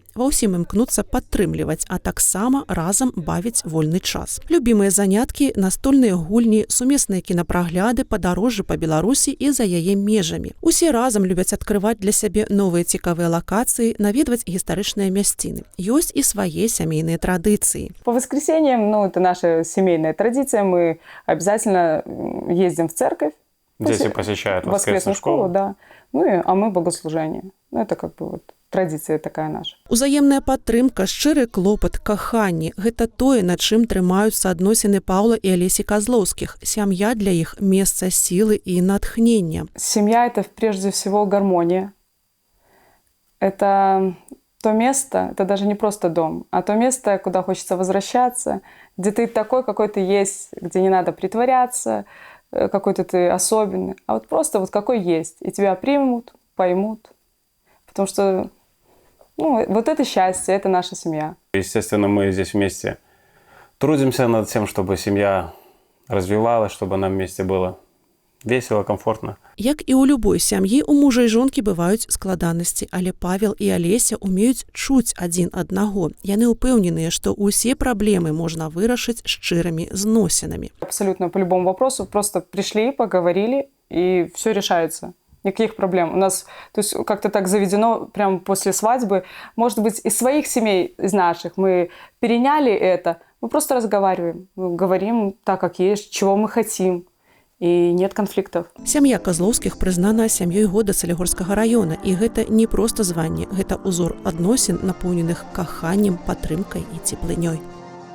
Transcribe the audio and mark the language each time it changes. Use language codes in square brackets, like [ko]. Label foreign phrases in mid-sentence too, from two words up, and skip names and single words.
[be] Ва ўсім імкнуцца падтрымліваць, а таксама разам бавіць вольны час. Любімыя заняткі – настольныя гульні, сумесныя кінапрагляды, падарожжы па Беларусі і за яе межамі. Усе разам любяць адкрываць для сябе новыя цікавыя лакацыі, наведваць гістарычныя мясціны. Ёсць і свае сямейныя традыцыі. [ru] По воскресеньям, это наша семейная традиция, мы обязательно ездим в церковь. Дети посещают воскресную школу, да. А мы богослужение. Это традиция такая наша. [be] Узаемная падтрымка, шчыры клопат, каханне – гэта тое, на чым трымаюцца адносіны Паўла і Алесі Казлоўскіх. Сям'я для іх – месца сілы і натхнення. [ru] Семья – это прежде всего гармония. Это то место, это даже не просто дом, а то место, куда хочется возвращаться, где ты такой, какой ты есть, где не надо притворяться, какой-то ты особенный, а просто какой есть. И тебя примут, поймут. Потому что это счастье, это наша семья. Естественно, мы здесь вместе трудимся над тем, чтобы семья развивалась, чтобы нам вместе было весело, комфортно. [be] Як і ў любой сям'і, у мужа і жонкі бываюць складанасці, але Павел і Алеся умеюць чуць адзін аднаго. Яны ўпэўненыя, што ўсе праблемы можна вырашыць шчырымі зносінамі. [ru] Абсолютно по любому вопросу просто пришли, поговорили, и все решается. Никаких проблем. У нас как-то так заведено прямо после свадьбы. Может быть, из своих семей, из наших, мы переняли это. Мы просто разговариваем. Мы говорим так, как есть, чего мы хотим. [be] І нет канфліктаў. Сям'я Казлоўскіх прызнана сям'ёй года Салігорскага раёна, і гэта не проста званне, гэта ўзор адносін, напоўненых каханнем, падтрымкай і цеплынёй.